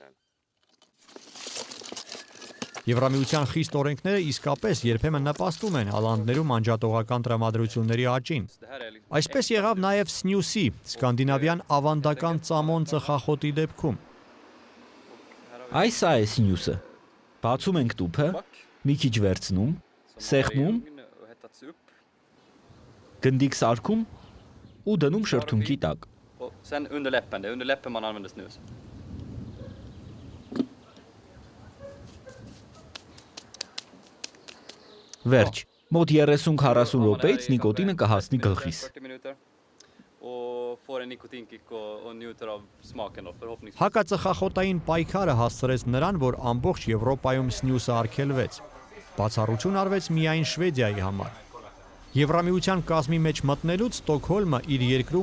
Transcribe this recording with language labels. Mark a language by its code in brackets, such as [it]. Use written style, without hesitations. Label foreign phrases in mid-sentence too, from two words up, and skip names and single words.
[hy] Եվրամիության խիստ օրենքները իսկապես երբեմն նպաստում են ալանդներում անջատողական տրամադրությունների աճին։ Այսպես եղավ նաև սնյուսի, սկանդինավյան ավանդական ծամոն ծխախոտի դեպքում։ Այս է սնյուսը։ Բացում ենք տուփը, մի քիչ վերցնում, սեղմում, գնդիկ սարքում ու դնում շրթունքի տակ։ [sv] Sen under läppen, det är under läppen man använder snus. [hy] Վերջ, մոտ 30-40 րոպեից նիկոտինը կհասնի գլխիս։ Հակածխախոտային պայքարը հասցրեց նրան, որ ամբողջ Եվրոպայում սնյուսը արգելվեց։ Բացառություն արվեց միայն Շվեդիայի համար։ Եվրամիության կազմի մեջ մտնելուց Ստոկհոլմը իր երկրում